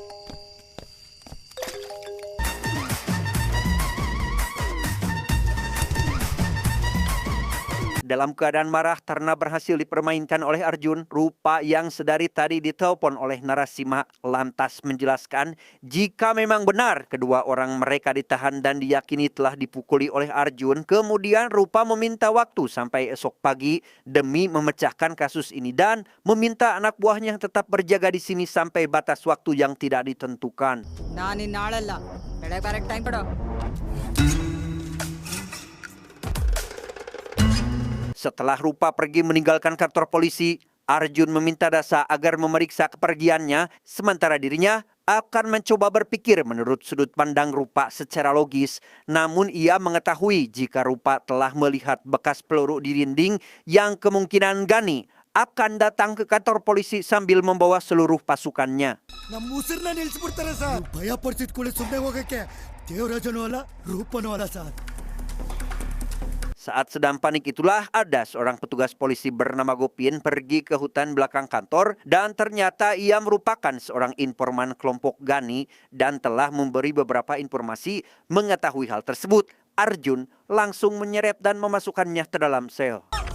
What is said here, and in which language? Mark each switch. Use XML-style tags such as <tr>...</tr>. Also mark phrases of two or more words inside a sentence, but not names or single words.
<id>Dalam keadaan marah karena berhasil dipermainkan oleh Arjun, Rupa yang sedari tadi ditelepon oleh Narasimha lantas menjelaskan jika memang benar kedua orang mereka ditahan dan diyakini telah dipukuli oleh Arjun. Kemudian Rupa meminta waktu sampai esok pagi demi memecahkan kasus ini dan meminta anak buahnya tetap berjaga di sini sampai batas waktu yang tidak ditentukan.</id> <kn>ನಾನಿನ್ನಾಳಲ್ಲ ಬೆಳಗ್ಗೆ ಬರಕ್ಕೆ ಟೈಮ್ ಕೊಡು.</kn> <id>Setelah Rupa pergi meninggalkan kantor polisi, Arjun meminta Dasa agar memeriksa kepergiannya, sementara dirinya akan mencoba berpikir menurut sudut pandang Rupa secara logis. Namun ia mengetahui jika Rupa telah melihat bekas peluru di dinding yang kemungkinan Gani akan datang ke kantor polisi sambil membawa seluruh pasukannya.</id> <kn>ನಮ್ಮ ಉಸಿರನ್ನ ನಿಲ್ಸ್ಬಿಡ್ತಾರೆ ಸರ್. ಭಯ ಪಡಿಸಿದ್ಕೊಳ್ಳಿ ಸುಮ್ಮನೆ ಹೋಗಕ್ಕೆ. ದೇವರಾಜನೂ ಅಲ್ಲ ರೂಪನೂ ಅಲ್ಲ ಸರ್.</kn> <id>Saat sedang panik itulah ada seorang petugas polisi bernama Gopin pergi ke hutan belakang kantor dan ternyata ia merupakan seorang informan kelompok Gani dan telah memberi beberapa informasi. Mengetahui hal tersebut, Arjun langsung menyeret dan memasukkannya ke dalam sel.</id>